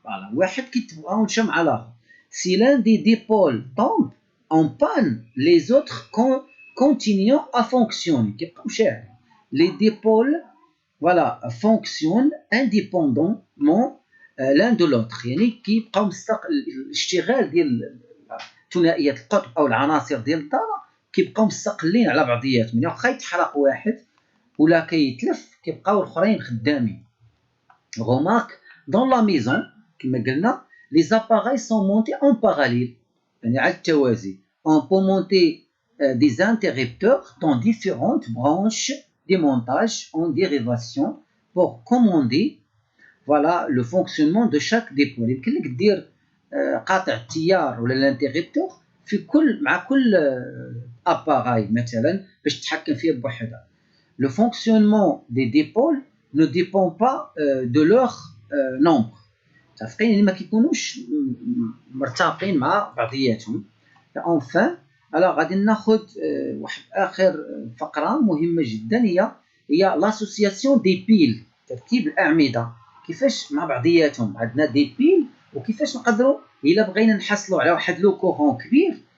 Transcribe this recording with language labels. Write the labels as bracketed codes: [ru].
[fr] Voilà. Si l'un des dipôles tombe en panne, les autres continuent à fonctionner. Les dipôles voilà, fonctionnent indépendamment l'un de l'autre. [ar] يعني كيبقاو الاشتغال ديال ثنائيات القطب او العناصر ديال الضاله كيبقاو مستقلين على بعضياتهم. يعني واخا يتحرق واحد ولا كيتلف كيبقاو الاخرين خدامين. [fr] remarque dans la maison [ar] كما قلنا [fr] les appareils sont montés en parallèle [ar] يعني على التوازي. [fr] on peut monter des interrupteurs dans différentes branches des montages en dérivation pour commander voilà le fonctionnement de chaque dépôt. [ar] يمكن لك دير قاطع التيار ولا الانتريبتور في مع كل اباراي مثلا باش تتحكم فيه بوحدها. [fr] Le fonctionnement des dipôles ne dépend pas de leur nombre. [ar] متفقين يعني ما كيكونوش مرتبطين مع بعضياتهم. [fr] enfin alors [ar] غادي ناخذ واحد اخر فقره مهمه جدا هي [fr] l'association des piles. [ar] ترتيب الاعمده كيفاش مع بعضياتهم. عندنا دي بيل وكيفاش نقدروا الا بغينا نحصلوا على واحد لو كورون كبير.